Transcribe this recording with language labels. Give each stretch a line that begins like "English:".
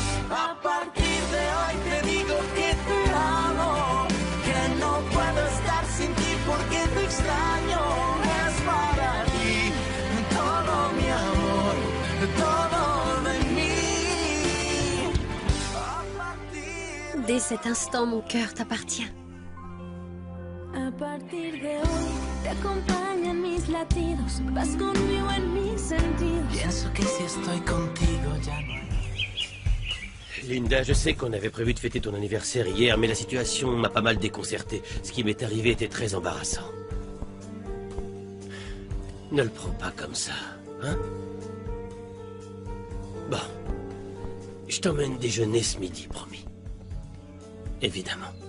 Spanish: A partir de hoy te digo que te amo, que no puedo estar sin ti porque te extraño. Es para ti todo mi amor, todo de mí.
French: Dès cet instant, mon cœur t'appartient.
Spanish: A partir de hoy te acompañan mis latidos, vas conmigo en mis sentidos. Pienso que si estoy contigo ya no hay.
French: Linda, je sais qu'on avait prévu de fêter ton anniversaire hier, mais la situation m'a pas mal déconcerté. Ce qui m'est arrivé était très embarrassant. Ne le prends pas comme ça, hein? Bon. Je t'emmène déjeuner ce midi, promis. Évidemment.